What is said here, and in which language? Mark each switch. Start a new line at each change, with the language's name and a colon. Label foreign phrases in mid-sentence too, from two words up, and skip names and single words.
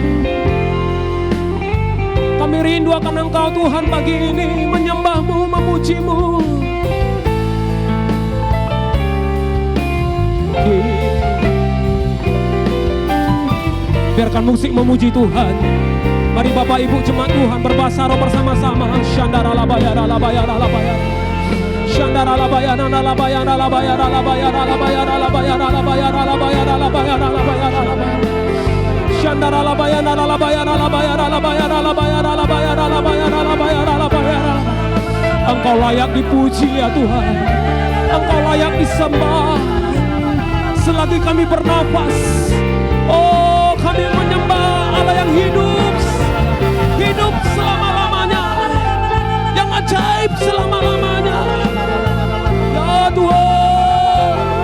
Indonesian: Kami rindu akan Engkau Tuhan pagi ini, menyembah-Mu, memuji-Mu. Biarkan musik memuji Tuhan. Mari Bapak Ibu jemaat Tuhan berbahasa roh bersama-sama. Shandara labaya labaya labaya. Shandara labaya labaya labaya labaya labaya labaya labaya labaya labaya labaya. Shandara labaya labaya labaya labaya labaya labaya labaya labaya labaya. Engkau layak dipuji ya Tuhan. Engkau layak disembah. Selagi kami bernafas, oh kami menyembah Allah yang hidup selama-lamanya, yang ajaib selama-lamanya ya Tuhan.